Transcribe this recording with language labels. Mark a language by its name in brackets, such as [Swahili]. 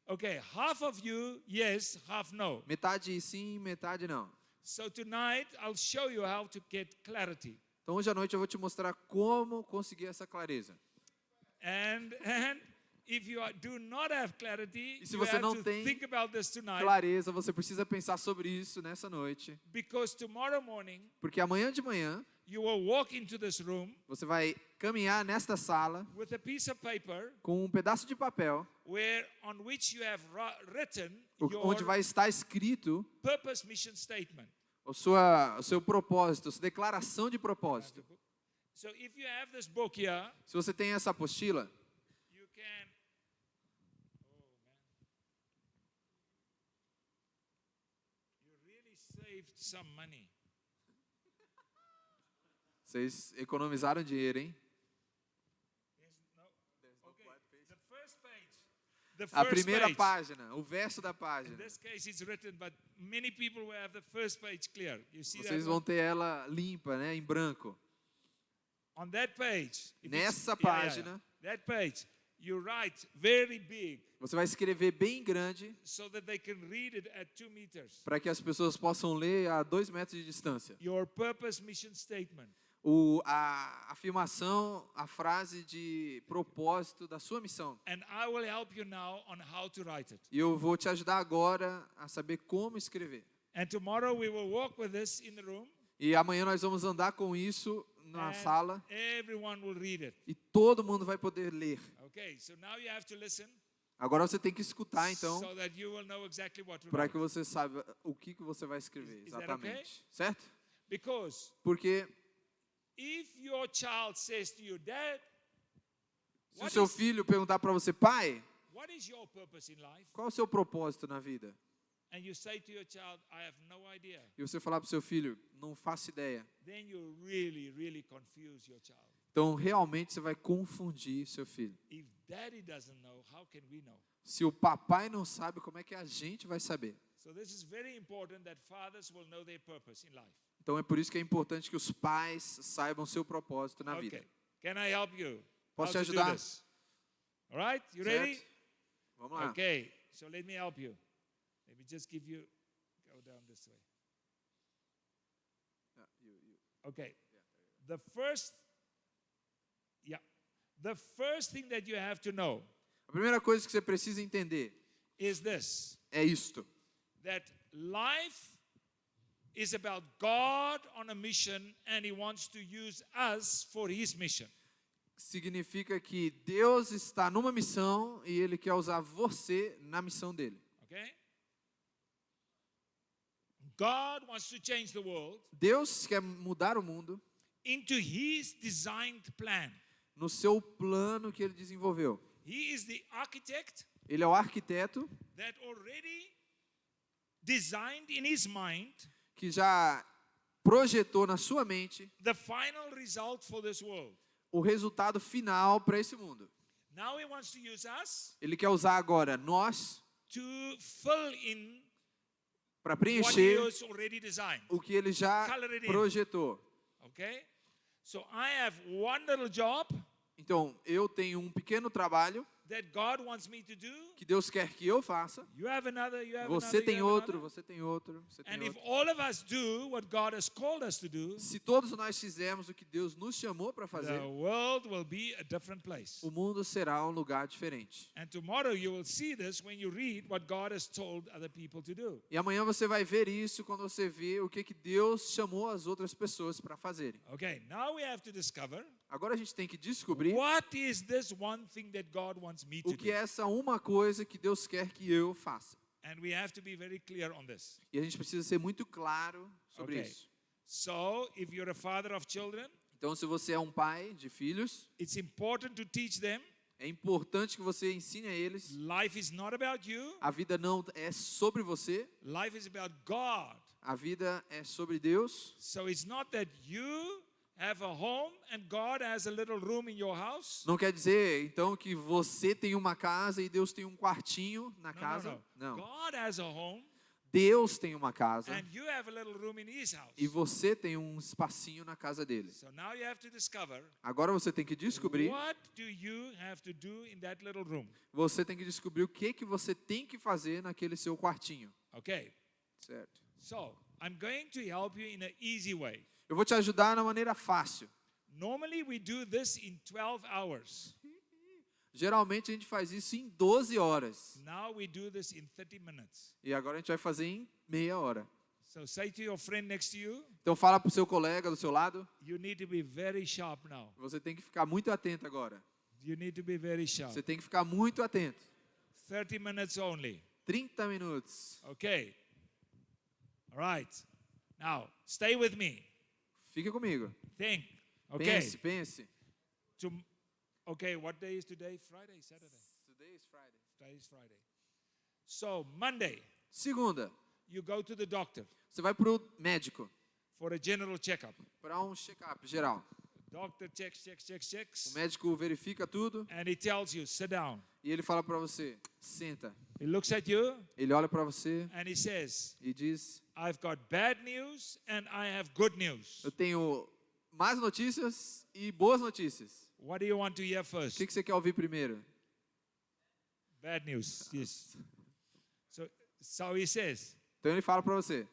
[English] Okay, half of you yes, half no. [Portuguese] Metade sim, metade não. [English] So tonight I'll show you how to get clarity. [Portuguese] Então hoje à noite eu vou te mostrar como conseguir essa clareza. [English] And if you do not have clarity, [Portuguese] E se [English] you [Portuguese] você [English] have [Portuguese] não [English] to [Portuguese] tem [English] think about this tonight, [Portuguese] clareza, você precisa pensar sobre isso nessa noite, [English] because tomorrow morning [Portuguese] porque amanhã de manhã [English] you will walk into this room [Portuguese] você vai caminhar nesta sala [English] with a piece of paper [Portuguese] com um pedaço de papel [English] on which you have written [Portuguese] onde [English] your [Portuguese] vai estar escrito [English] purpose mission statement. [Portuguese] o seu propósito, a sua declaração de propósito. [English] So if you have this book here, [Portuguese] Se você tem essa apostila, [English] you can. Oh man, you really saved some money. [Portuguese] vocês economizaram dinheiro, hein? [English] Okay, the first page. The [Portuguese] A [English] first [Portuguese] primeira [English] page. [Portuguese] página, o verso da [English] In [Portuguese] página. [English] this case, it's written, but many people will have the first page clear. You see [Portuguese] Vocês [English] that [Portuguese] vão [English] one? [Portuguese] ter ela limpa, né, em branco. [English] On that page, if [Portuguese] Nessa [English] it's- [Portuguese] página, [English] that page, you write very big [Portuguese] você vai escrever bem grande [English] so that they can read it at 2 meters. [Portuguese] para que as pessoas possam ler a 2 metros de distância. [English] Your purpose mission statement. [Portuguese] A afirmação, a frase de propósito da sua missão. [English] And I will help you now on how to write it. [Portuguese] E eu vou te ajudar agora a saber como escrever. [English] And tomorrow we will walk with this in the room. [Portuguese] E amanhã nós vamos andar com isso na [English] and [Portuguese] sala [English] everyone will read it. [Portuguese] e todo mundo vai poder ler. [English] Okay, so now you have to listen [Portuguese] Agora você tem que escutar, então, [English] so that you will know exactly what to [Portuguese] para [English] write. [Portuguese] que você saiba o que você vai escrever, [English] Is that [Portuguese] exatamente. Certo? [English] Because [Portuguese] Porque [English] if your child says to you, Dad, [Portuguese] se o seu filho perguntar para você, pai, [English] what is your purpose in life? [Portuguese] qual é o seu propósito na vida? [English] And you say to your child, I have no idea. [Portuguese] E você falar para o seu filho, não faço ideia. [English] Then you really, really confuse your child. [Portuguese] Então, realmente, você vai confundir seu filho. [English] If daddy doesn't know, how can we know? [Portuguese] Se o papai não sabe, como é que a gente vai saber? [English] So this is very important that fathers will know their purpose in life. [Portuguese] Então, é por isso que é importante que os pais saibam seu propósito na vida. [English] Okay. Can I help you? [Portuguese] Posso [English] How [Portuguese] te [English] to do [Portuguese] ajudar? [English] this? All right? You ready? [Portuguese] Certo? Vamos lá. [English] Okay. So let me help you. Let me just give you, go down this way. Okay. The first thing that you have to know [Portuguese] A primeira coisa que você precisa entender [English] is this, [Portuguese] é isto. [English] that life is about God on a mission and He wants to use us for His mission. [Portuguese] Significa que Deus está numa missão e Ele quer usar você na missão dele. [English] Okay? God wants to change the world [Portuguese] Deus quer mudar o mundo [English] into His designed plan. [Portuguese] no seu plano que Ele desenvolveu. [English] He is the architect [Portuguese] Ele é o arquiteto [English] that already designed in his mind [Portuguese] que já projetou na sua mente [English] the final result for this world. [Portuguese] o resultado final para esse mundo. [English] Now He wants to use us [Portuguese] Ele quer usar agora nós [English] to fill in [Portuguese] para [English] what He [Portuguese] preencher [English] has already designed. [Portuguese] o que Ele já [English] Color it in. [Portuguese] projetou. [English] Okay? So I have one little job [Portuguese] Então, eu tenho um pequeno trabalho [English] that God wants me to do. [Portuguese] que Deus quer que eu faça. [English] You have another, you have [Portuguese] Você [English] another, [Portuguese] tem [English] you have [Portuguese] outro, [English] another. [Portuguese] você tem outro, você tem [English] And if [Portuguese] outro. [English] all of us do what God has called us to do, [Portuguese] Se todos nós fizermos o que Deus nos chamou para fazer, [English] the world will be a different place. [Portuguese] o mundo será um lugar diferente. [English] And tomorrow you will see this when you read what God has told other people to do. [Portuguese] E amanhã você vai ver isso quando você vê o que Deus chamou as outras pessoas para fazerem. [English] Okay, now we have to discover [Portuguese] Agora a gente tem que descobrir [English] what is this one thing that God wants me to [Portuguese] o que é essa uma coisa que Deus quer que eu faça. [English] And we have to be very clear on this. [Portuguese] E a gente precisa ser muito claro sobre [English] Okay. [Portuguese] isso. [English] So, if you're a father of children, [Portuguese] Então, se você é um pai de filhos, [English] it's important to teach them [Portuguese] é importante que você ensine a eles. [English] life is not about you, [Portuguese] A vida não é sobre você, [English] life is about God. [Portuguese] a vida é sobre Deus. [English] So it's not that you have a home and God has a little room in your house. [Portuguese] Não quer dizer, então, que você tem uma casa e Deus tem um quartinho na casa. Não. [English] God has a home [Portuguese] Deus tem uma casa [English] and you have a little room in His house. [Portuguese] e você tem um espacinho na casa dele. [English] So now you have to discover [Portuguese] Agora você tem que descobrir, [English] what do you have to do in that little room. [Portuguese] você tem que descobrir o que você tem que fazer naquele seu quartinho. [English] Okay, [Portuguese] Certo? [English] so I'm going to help you in an easy way. [Portuguese] Eu vou te ajudar na maneira fácil. [English] Normally we do this in 12 hours. [Portuguese] Geralmente a gente faz isso em 12 horas. [English] Now we do this in 30 minutes. [Portuguese] E agora a gente vai fazer em meia hora. [English] So say to your friend next to you, [Portuguese] Então fala pro seu colega do seu lado, [English] you need to be very sharp now. [Portuguese] você tem que ficar muito atento agora. [English] You need to be very sharp. [Portuguese] Você tem que ficar muito atento. [English] 30 minutes only. [Portuguese] 30 minutos. [English] Okay. All right. Now, stay with me. [Portuguese] Fica comigo. [English] Think. Okay. [Portuguese] Pense. [English] Okay, what day is today? Friday, Saturday? Today is Friday. Today is Friday. So, Monday, [Portuguese] Segunda, [English] you go to the doctor [Portuguese] você vai pro médico [English] for a general checkup. [Portuguese] para um check-up geral. [English] Doctor checks. [Portuguese] O médico verifica tudo [English] And he tells you, sit down. [Portuguese] e ele fala para você, senta. [English] He looks at you [Portuguese] Ele olha para você [English] and he says, [Portuguese] e diz, [English] I've got bad news and I have good news. [Portuguese] eu tenho más notícias e boas notícias. [English] What do you want to hear [Portuguese] O [English] first? [Portuguese] que você quer ouvir primeiro? [English] Bad news, yes. So he says, [Portuguese] Então ele fala para você,